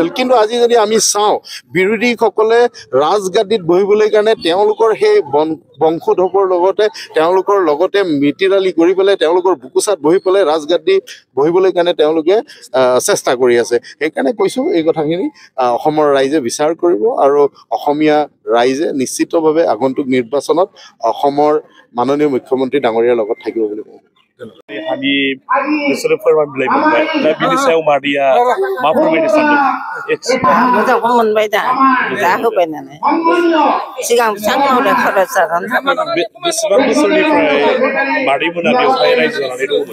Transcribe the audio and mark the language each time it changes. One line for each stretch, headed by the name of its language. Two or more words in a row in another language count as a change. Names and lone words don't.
Assamese: কিন্তু আজি যদি আমি চাওঁ বিৰোধীসকলে ৰাজগাদীত বহিবলৈ কাৰণে তেওঁলোকৰ সেই বংশোধৱৰ লগতে তেওঁলোকৰ লগতে মিতিৰালি কৰি পেলাই তেওঁলোকৰ বুকুচাত বহি পেলাই ৰাজগাদী বহিবলৈ কাৰণে তেওঁলোকে চেষ্টা কৰি আছে। সেইকাৰণে কৈছোঁ এই কথাখিনি অসমৰ ৰাইজে বিচাৰ কৰিব আৰু অসমীয়া ৰাইজে নিশ্চিতভাৱে আগন্তুক নিৰ্বাচনত অসমৰ মাননীয় মুখ্যমন্ত্ৰী ডাঙৰীয়া लगत থাকিব বুলি কওঁ।
Bodo: हानि बिसोरो फोरमान बिलाइ मोनबाय दा बिनि सायाव मादिया मा फोरमायनो सानदों? मोजांखौ मोनबाय दा होबाय नालाय सिगां बिथांमोननो खरस जानानै बेसेबां बोसोरनिफ्राय मादै मोना बेवहाय रायजो जानानै दंमोन?